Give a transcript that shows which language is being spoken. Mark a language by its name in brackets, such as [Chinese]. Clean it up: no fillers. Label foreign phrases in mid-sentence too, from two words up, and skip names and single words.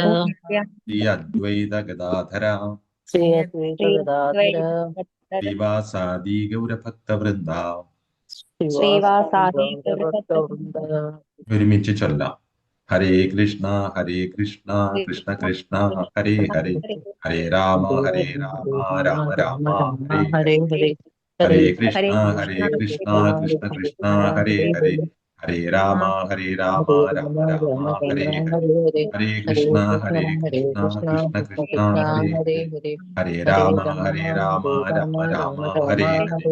[Sanskrit] ശ്രീ അദ്വൈത ഗദാധര ശ്രീ അദ്വൈത ഗദാധര ശ്രീവാസാദി ഗൗരഭക്തവൃന്ദ. [Malayalam] ഒരുമിച്ച് ചൊല്ലാം. [Sanskrit] ഹരേ കൃഷ്ണ കൃഷ്ണ കൃഷ്ണ ഹരേ ഹരേ, ഹരേ രാമ രാമ രാമ ഹരേ ഹരേ. ഹരേ കൃഷ്ണ കൃഷ്ണ കൃഷ്ണ ഹരേ ഹരേ, ഹരേ രാമ രാമ രാമ ഹരേ ഹരേ. ഹരേ കൃഷ്ണ കൃഷ്ണ കൃഷ്ണ ഹരേ ഹരേ, ഹരേ രാമ രാമ രാമ ഹരേ ഹരേ.